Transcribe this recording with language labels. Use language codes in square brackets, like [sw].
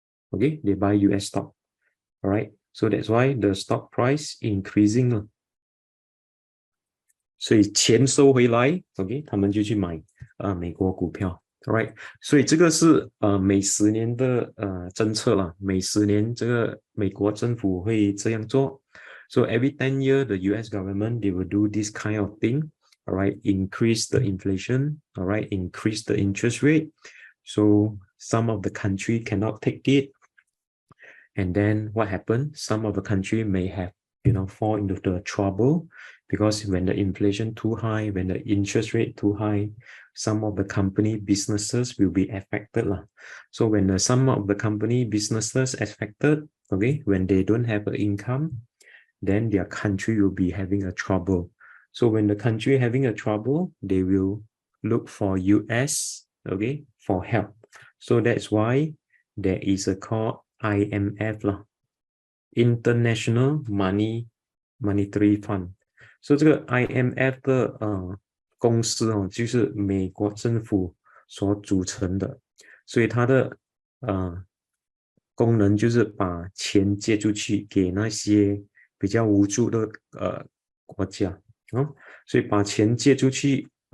[en] Okay, they buy US stock. Alright, so that's why the stock price increasing 了。 [zh] 所以钱收回来 ，OK， 他们就去买美国股票 ，Alright， 所以这个是每10年的政策啦，每10年这个美国政府会这样做。 [en] So every 10 years, the US government they will do this kind of thing, alright, increase the inflation, alright, increase the interest rate. So some of the country cannot take it, and then what happened? Some of the country may have fall into the trouble because when the inflation too high, when the interest rate too high, some of the company businesses will be affected So when some of the company businesses affected, okay, when they don't have an income, then their country will be having a trouble. So when the country having a trouble, they will look for US, okay, for help. So that's why there is a called IMF International Monetary Fund。 [zh] 所以这个 IMF 的公司就是美国政府所组成的，所以它的功能就是把钱借出去给那些比较无助的国家所以把钱借出去